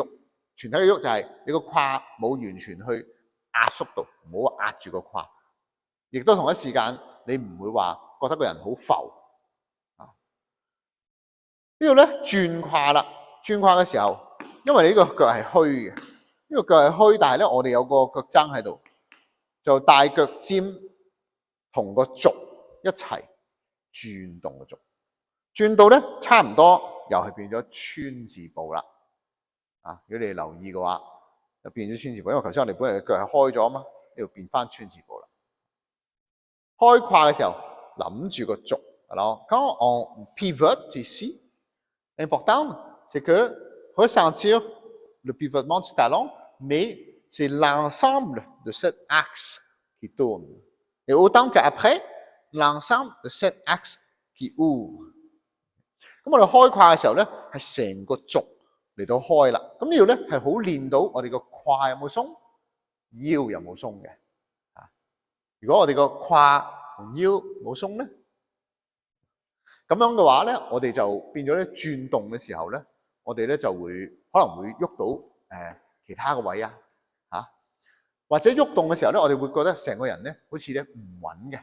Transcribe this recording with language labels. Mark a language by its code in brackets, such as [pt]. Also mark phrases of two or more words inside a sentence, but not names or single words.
[yue] 全體嘅喐就係你個胯冇完全去壓縮到，唔好壓住個胯，亦都同一時間你唔會話覺得個人好浮呢度咧轉胯啦，轉胯嘅時候，因為你呢個腳係虛嘅，呢個腳係虛，但係咧我哋有個腳踭喺度，就大腳尖同個軸一齊轉動個軸，轉到咧差唔多又係變咗川字步啦。如果你留意嘅話，就變咗川字步，因為頭先我哋本來嘅腳係開咗啊嘛，呢度變翻川字步啦。開胯嘅時候，諗住個軸。 [fr] Alors, quand on pivote ici, l'important, c'est que ressentir le pivotement du talon, mais c'est l'ensemble de cet axe qui tourne. Et autant qu'après, l'ensemble de cet axe qui ouvre. [yue] 咁我哋開胯嘅時候咧，係成個軸嚟到開啦。咁呢度咧係好練到我哋個胯有冇鬆，腰有冇鬆嘅。如果我哋個胯同腰冇鬆咧，咁樣嘅話咧，我哋就變咗咧轉動嘅時候咧，我哋咧就會可能會喐到其他嘅位或者喐動嘅時候咧，我哋會覺得成個人咧好似咧唔穩嘅。